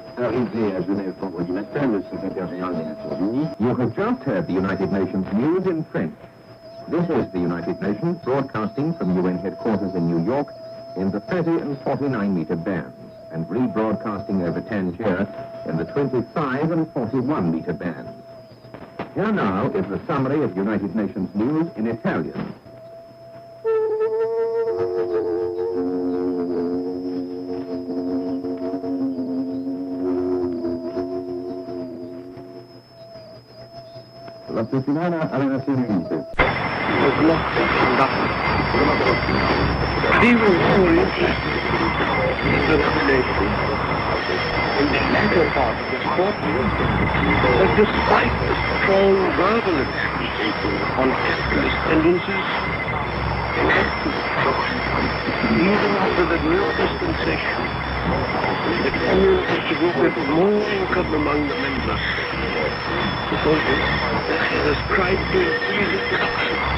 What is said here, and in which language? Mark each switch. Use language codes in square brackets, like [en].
[fr] Arrivé à Genève vendredi matin, le secrétaire général des Nations Unies. [en] You have just heard the United Nations news in French. This is the United Nations broadcasting from UN headquarters in New York in the 30 and 49 meter bands and rebroadcasting over Tangier in the 25 and 41 meter bands. Here now is the summary of United Nations news in Italian. [it] La settimana alle Nazioni Unite. [en] But even more interesting is the revelation in the latter part of this courtroom that despite the strong verbal attacks on capitalist tendencies enacted even after the new dispensation, the communist group had more income among the members because it has tried to increase its production.